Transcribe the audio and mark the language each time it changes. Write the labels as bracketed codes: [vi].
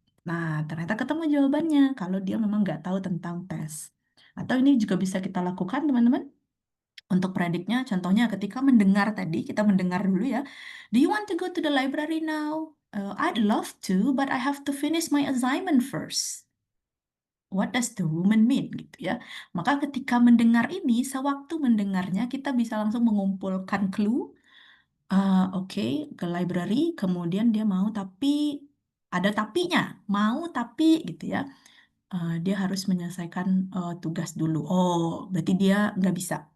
[id] Nah, ternyata ketemu jawabannya kalau dia memang nggak tahu tentang tes. Atau ini juga bisa kita lakukan, teman-teman. Untuk prediknya, contohnya ketika mendengar tadi, kita mendengar dulu ya. [en] Do you want to go to the library now? I'd love to, but I have to finish my assignment first. What does the woman mean [id] gitu ya. Maka ketika mendengar ini, sewaktu mendengarnya kita bisa langsung mengumpulkan clue. Oke, ke library, kemudian dia mau tapi ada tapinya, mau tapi gitu ya. Dia harus menyelesaikan tugas dulu. Oh, berarti dia nggak bisa.